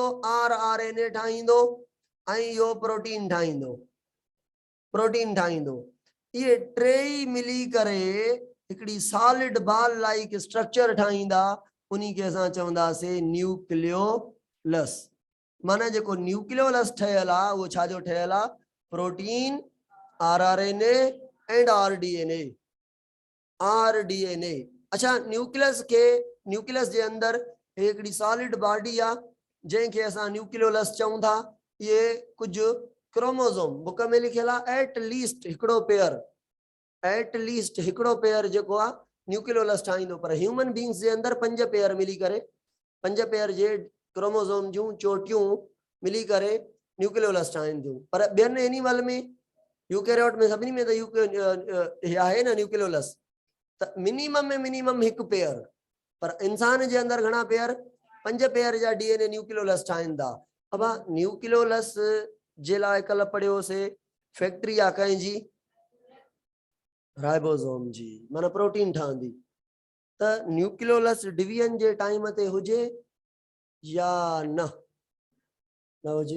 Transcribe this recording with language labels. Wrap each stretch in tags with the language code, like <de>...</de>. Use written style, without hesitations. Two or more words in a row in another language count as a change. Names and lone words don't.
<sd>आरआरएनए ठाहींदो ऐं इहो प्रोटीन ठाहींदो, प्रोटीन ठाहींदो। ये टेई मिली करे हिकिड़ी</sd> <en>solid ball like structure</en> <sd>ठाहींदा, उन्हीं खे असां चवंदासीं न्यूक्लियोलस। माना जेको न्यूक्लियोलस ठहियल आहे उहो छाजो ठहियल आहे?</sd> <en>protein, rRNA and rDNA, rDNA.</en> <sd>अच्छा, न्यूक्लियस के, न्यूक्लियस जे अंदर हिकिड़ी</sd> <en>solid body</en> <sd>आहे जंहिंखे असां न्यूक्लियोलस चऊं था। ये कुझु</sd> <en>chromosome book</en> <sd>में लिखियल आहे,</sd> <en>at least</en> <sd>हिकिड़ो पेयर,</sd> <en>at least</en> <sd>हिकिड़ो पेयर जेको आहे न्यूक्लियोलस ठाहींदो। पर</sd> <en>human beings</en> <sd>जे अंदर 5 पेयर मिली करे, 5 पेयर जे क्रोमोसोम जूं चोटियूं मिली करे न्यूक्लियोलस ठाहिनि थियूं। पर ॿियनि एनिमल में, यूकैरियोट में, सभिनी में त आहे न न्यूक्लियोलस, त मिनिमम में मिनिमम हिकु पेयर। पर इंसान जे अंदर घणा पेयर? 5 पेयर जा</sd> <en>DNA nucleolus</en> <sd>ठाहिनि था। अब न्यूक्लियोलस जे लाइ कल्ह पढ़ियोसीं फैक्ट्री आहे कंहिंजी? राइबोसोम जी, माना प्रोटीन ठहंदी। त न्यूक्लियोलस डिवीजन जे टाइम ते हुजे या न हुजे?</sd>